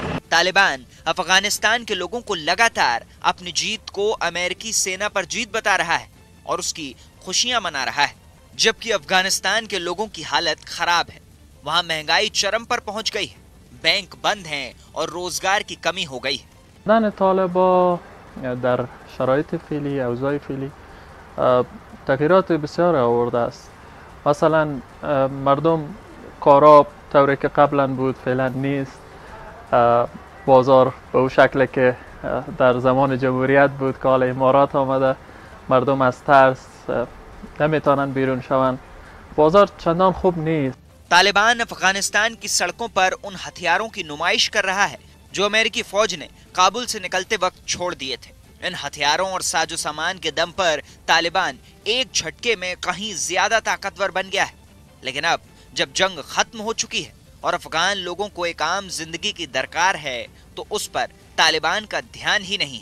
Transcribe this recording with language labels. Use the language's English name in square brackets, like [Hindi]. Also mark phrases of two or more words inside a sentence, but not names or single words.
[Hindi] तालिबान अफगानिस्तान के लोगों को लगातार अपनी जीत को अमेरिकी सेना पर जीत बता रहा है और उसकी खुशियां मना रहा है, जबकि अफगानिस्तान के लोगों की हालत खराब है। वहां महंगाई चरम पर पहुंच गई है, बैंक बंद हैं और रोजगार की कमी हो गई है। [Persian] بودن طالبان در شرایط فعلی اوضاع فعلی تغییرات بسیار آورده است. مثلا مردم کارا طوری که قبلا بود فعلا نیست. بازار به اون شکل که در زمان جمهوریت بود که حالا امارات آمده، مردم از ترس نمیتونن بیرون شوند. بازار چندان خوب نیست. [Hindi] तालिबान अफगानिस्तान की सड़कों पर उन हथियारों की नुमाइश कर रहा है जो अमेरिकी फौज ने काबुल से निकलते वक्त छोड़ दिए थे। इन हथियारों और साजो सामान के दम पर तालिबान एक झटके में कहीं ज्यादा ताकतवर बन गया है। लेकिन अब जब जंग खत्म हो चुकी है और अफगान लोगों को एक आम जिंदगी की दरकार है, तो उस पर तालिबान का ध्यान ही नहीं है।